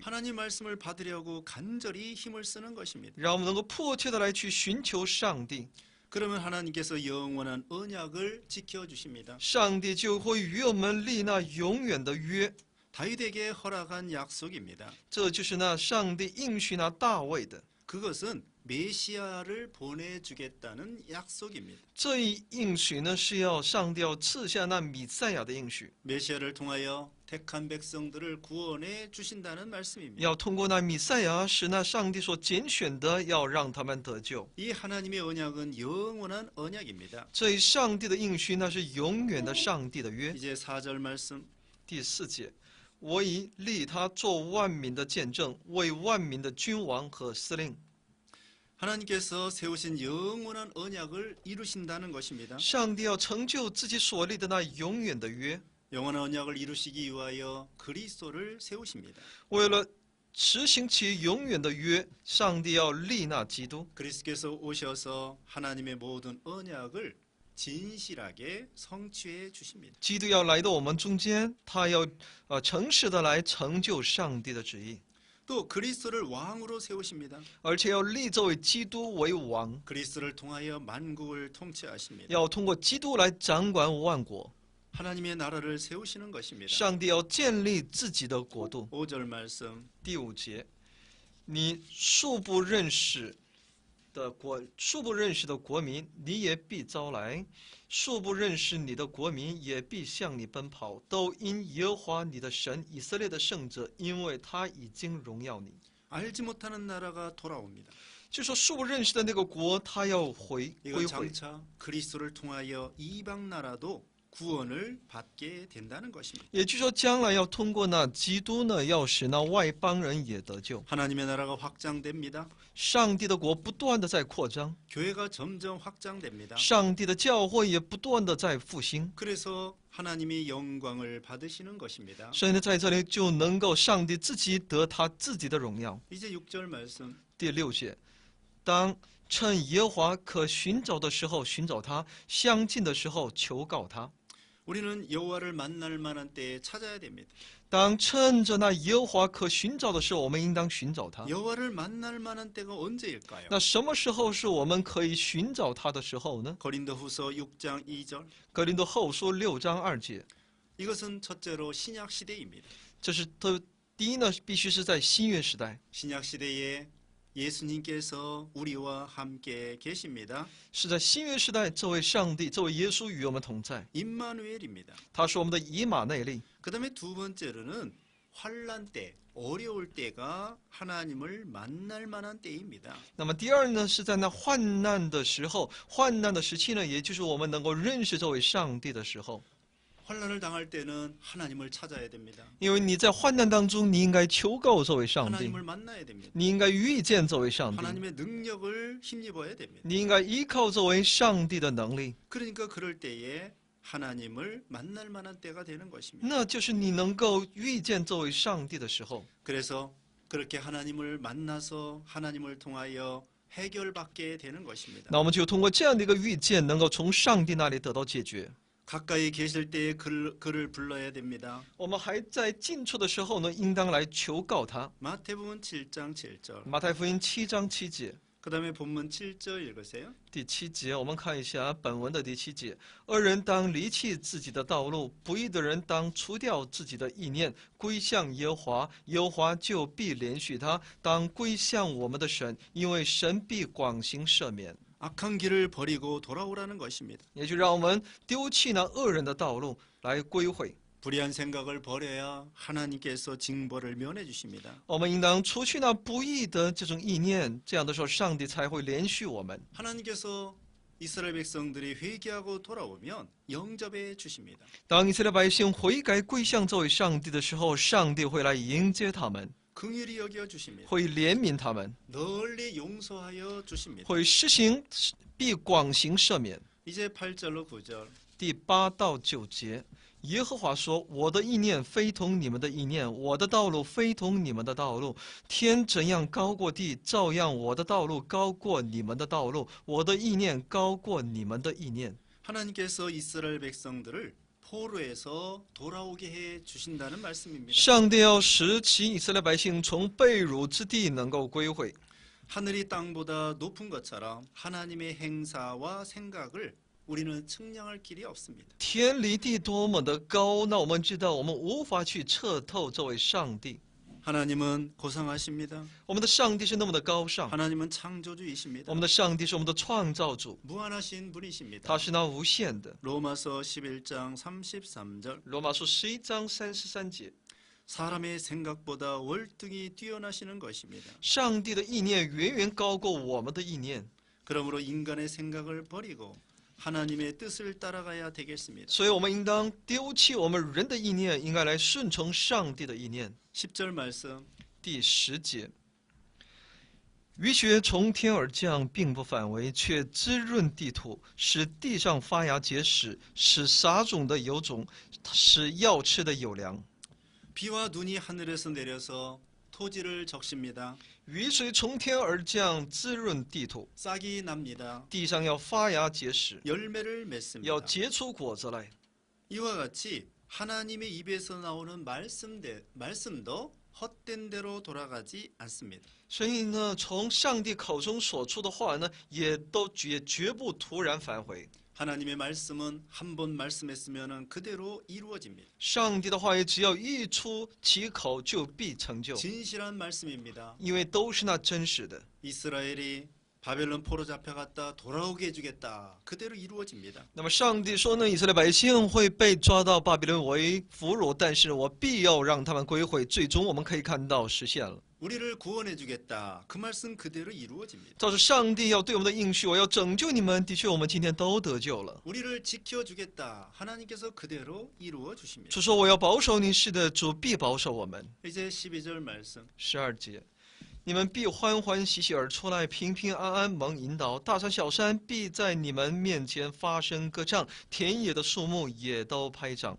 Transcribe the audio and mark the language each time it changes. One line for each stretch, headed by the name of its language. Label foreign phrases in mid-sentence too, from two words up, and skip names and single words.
Korean: 하나님 말씀을 받으려고 간절히 힘을 쓰는 것입니다.
Chinese: 让我们能够迫切的来去寻求上帝，
Korean: 그러면 하나님께서 영원한 언약을 지켜주십니다.
Chinese: 上帝就会与我们立那永远的约。
Korean: 다윗에게 허락한 약속입니다.
Chinese: 这就是那上帝应许那大卫的。
Korean: 그것은 메시아를 보내주겠다는 약속입니다.
Chinese: 这一应许呢，是要上帝要赐下那弥赛亚的应许，
Korean: 메시아를 통하여 택한 백성들을 구원해 주신다는 말씀입니다.
Chinese: 要通过那弥赛亚，使那上帝所拣选的，要让他们得救。
Korean: 이 하나님의 언약은 영원한 언약입니다.
Chinese: 这一上帝的应许，那是永远的上帝的约。
Korean: 이제 4절 말씀.
Chinese: 第4节，我已立他做万民的见证，为万民的君王和司令。
Korean: 하나님께서 세우신 영원한 언약을 이루신다는 것입니다.
Chinese: 上帝要成就自己所立的那永远的约，
Korean: 영원한 언약을 이루시기 위하여 그리스도를 세우십니다.
Chinese: 为了实行其永远的约，上帝要立那基督。
Korean: 그리스도께서 오셔서 하나님의 모든 언약을 진실하게 성취해 주십니다.
Chinese: 基督要来到我们中间，他要诚实的来成就上帝的旨意，
Korean: 또 그리스도를 왕으로 세우십니다.
Chinese: 而且要立这位基督为王，
Korean: 그리스도를 통하여 만국을 통치하십니다.
Chinese: 要通过基督来掌管万国。
Korean: 하나님의 나라를 세우시는 것입니다.
Chinese: 上帝要建立自己的国度。
Korean: 5절 말씀.
Chinese: 第5节，你素不认识的国民，你也必招来；素不认识你的国民，也必向你奔跑。都因耶和华你的神以色列的圣者，因为他已经荣耀你。
Korean: 알지 못하는 나라가 돌아옵니다.
Chinese: 就说素不认识的那个国，他要归
Korean: 이건
Chinese: 回。
Korean: 장차 그리스도를 통하여 이방 나라도 구원을 받게 된다는 것입니다.
Chinese: 也就是说，将来要通过那基督呢，要使那外邦人也得救。
Korean: 하나님의 나라가 확장됩니다.
Chinese: 上帝的国不断的在扩张，
Korean: 교회가 점점 확장됩니다.
Chinese: 上帝的教会也不断的在复兴。
Korean: 그래서 하나님이 영광을 받으시는 것입니다.
Chinese: 所以呢，在这里就能够上帝自己得他自己的荣耀。
Korean: 이제 6절 말씀.
Chinese: 第6节，当趁耶和华可寻找的时候寻找他，相近的时候求告他。
Korean: 우리는 여호와를 만날 만한 때에 찾아야 됩니다.
Chinese: 当趁着那耶和华可寻找的时候，我们应当寻找他。
Korean: 여호와를 만날 만한 때가 언제일까요?
Chinese: 那什么时候是我们可以寻找他的时候呢？
Korean: 고린도후서 6장 2절.
Chinese: 格林多后书6章2节，
Korean: 이것은 첫째로 신약 시대입니다.
Chinese: 这是第一呢，必须是在新约时代，
Korean: 신약 시대에 예수님께서 우리와 함께 계십니다.
Chinese: 是在新约时代，这位上帝，这位耶稣与我们同在，
Korean: 임마누엘입니다.
Chinese: 他是我们的以马内利。
Korean: 그다음에 두 번째로는 환란 때, 어려울 때가 하나님을 만날 만한 때입니다.
Chinese: 那么第二呢，是在那患难的时候，患难的时期呢，也就是我们能够认识这位上帝的时候。
Korean: 환란을 당할 때는 하나님을 찾아야 됩니다.
Chinese: 因为你在患难当中，你应该求告这位上帝，
Korean: 하나님을 만나야 됩니다.
Chinese: 你应该遇见这位上帝，
Korean: 하나님의 능력을 힘입어야 됩니다.
Chinese: 你应该依靠这位上帝的能力，
Korean: 그러니까 그럴 때에 하나님을 만날 만한 때가 되는 것입니다.
Chinese: 那就是你能够遇见这位上帝的时候。
Korean: 그래서 그렇게 하나님을 만나서 하나님을 통하여 해결받게 되는 것입니다.
Chinese: 那我们就通过这样的一个遇见，能够从上帝那里得到解决。
Korean: 가까이 계실 때에 그를 불러야 됩니다.
Chinese: 我们还在近处的时候呢，应当来求告他。
Korean: 마태복음 7장 7절.
Chinese: 马太福音7章7节。
Korean: 그 다음에 본문 7절 읽으세요.
Chinese: 第7节，我们看一下本文的第7节：恶人当离弃自己的道路，不义的人当除掉自己的意念，归向耶和华，耶和华就必怜恤他。当归向我们的神，因为神必广行赦免。
Korean: 악한 길을 버리고 돌아오라는 것입니다.
Chinese: 也就让我们丢弃那恶人的道路，来归回。
Korean: 불의한 생각을 버려야 하나님께서 징벌을 면해 주십니다.
Chinese: 我们应当除去那不义的这种意念，这样的时候，上帝才会怜恤我们。
Korean: 하나님께서 이스라엘 백성들이 회개하고 돌아오면 영접해 주십니다.
Chinese: 当以色列百姓悔改归向这位上帝的时候，上帝会来迎接他们，
Korean: 긍휼히 여겨 주십니다.
Chinese: 会怜悯他们，
Korean: 널리 용서하여 주십니다.
Chinese: 会施行必广行赦免。
Korean: 이제 8절로 9절.
Chinese: 第8到9节，耶和华说：“我的意念非同你们的意念，我的道路非同你们的道路。天怎样高过地，照样我的道路高过你们的道路，我的意念高过你们的意念。”
Korean: 하나님께서 이스라엘 백성들을 포로에서 돌아오게 해 주신다는 말씀입니다.
Chinese: 上帝要使其以色列百姓从被掳之地能够归回。
Korean: 하늘이 땅보다 높은 것처럼 하나님의 행사와 생각을 우리는 측량할 길이 없습니다.
Chinese: 天离地多么的高，那我们知道我们无法去彻透这位上帝。
Korean: 하나님은 고상하십니다.
Chinese: 我们的上帝是那么的高尚，
Korean: 하나님은 창조주이십니다.
Chinese: 我们的上帝是我们的创造主，
Korean: 무한하신 분이십니다.
Chinese: 他是那无限的。
Korean: 로마서 11장 33절.
Chinese: 罗马书11章33节，
Korean: 사람의 생각보다 월등히 뛰어나시는 것입니다.
Chinese: 上帝的意念远远高过我们的意念，
Korean: 그러므로 인간의 생각을 버리고 하나님의 뜻을 따라가야 되겠습니다.
Chinese: 所以我们应当丢弃我们人的意念，应该来顺从上帝的意念。
Korean: 10절 말씀.
Chinese: 第10节，雨雪从天而降，并不反为，却滋润地土，使地上发芽结实，使撒种的有种，使要吃的有粮。
Korean: 비와 눈이 하늘에서 내려서 토지를 적십니다.
Chinese: 雨水从天而降，滋润地土，
Korean: 싹이 납니다.
Chinese: 地上要发芽结实，
Korean: 열매를 맺습니다.
Chinese: 要结出果子来。
Korean: 이와 같이 하나님의 입에서 나오는 말씀도 헛된 대로 돌아가지 않습니다.
Chinese: 所以呢，从上帝口中所出的话呢，也绝不突然返回。
Korean: 하나님의 말씀은 한 번 말씀했으면 그대로 이루어집니다.
Chinese: 上帝的话语只要一出其口，就必成就，
Korean: 진실한 말씀입니다.
Chinese: 因为都是那真实的。
Korean: 이스라엘이 바벨론 포로 잡혀갔다 돌아오게 해주겠다. 그대로 이루어집니다.
Chinese: 那么上帝说呢，以色列百姓会被抓到巴比伦为俘虏，但是我必要让他们归回。最终我们可以看到实现了。
Korean: 우리를 구원해주겠다. 그 말씀 그대로 이루어집니다.
Chinese: 照着上帝要对我们的应许，我要拯救你们。的确，我们今天都得救了。
Korean: 우리를 지켜주겠다. 하나님께서 그대로 이루어 주십니다.
Chinese: 主说我要保守你，是的，主必保守我们。
Korean: 이제 12절 말씀.
Chinese: 12 节，你们必欢欢喜喜而出来，平平安安蒙引导。大山小山必在你们面前发声歌唱，田野的树木也都拍掌。